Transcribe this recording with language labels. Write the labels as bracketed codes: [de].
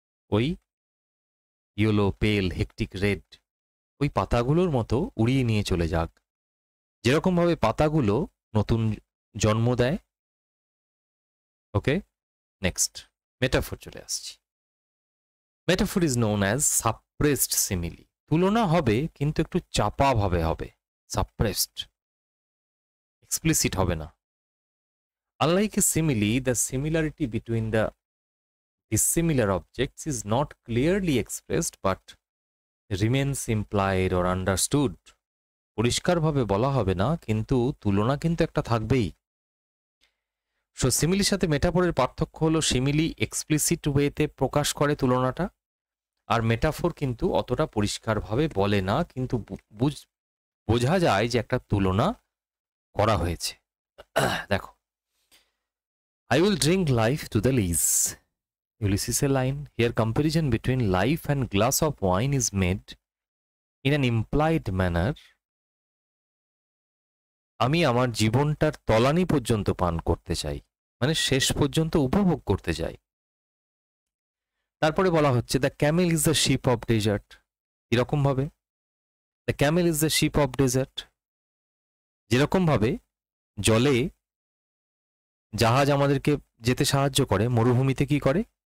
[bn] ওই ইয়েলো, পেল, hectic red, ওই পাতাগুলোর মতো উড়িয়ে নিয়ে চলে যাক, যেরকম ভাবে পাতাগুলো নতুন জন্ম দেয়। ওকে, নেক্সট মেটাফোর চলে আসছি। [en] metaphor is known as suppressed simile, [bn] তুলনা হবে কিন্তু একটু চাপা ভাবে হবে, সাপ্রেসড, এক্সপ্লিসিট হবে না। [en] Unlike a simile, the similarity between the dissimilar objects is not clearly expressed but remains implied or understood. [bn] পরিষ্কারভাবে বলা হবে না, কিন্তু তুলনা কিন্তু একটা থাকবেই। সো সিমিলির সাথে মেটাফোরের পার্থক্য হলো সিমিলি এক্সপ্লিসিট ওয়েতে প্রকাশ করে তুলনাটা, আর মেটাফোর কিন্তু অতটা পরিষ্কারভাবে বলে না, কিন্তু বোঝা যায় যে একটা তুলনা করা হয়েছে। [en] দেখো, I will drink life to the lees. Ulysses' line. Here comparison between life and glass of wine is made in an implied manner. [bn] আমি আমার জীবনটার তলানি পর্যন্ত পান করতে চাই, মানে শেষ পর্যন্ত উপভোগ করতে চাই। তারপরে বলা হচ্ছে [en] the camel is the ship of desert, [bn] এরকম ভাবে the Camel is the ship of dessert, যেরকম ভাবে জলে জাহাজ আমাদেরকে যেতে সাহায্য করে, মরুভূমিতে কি করে?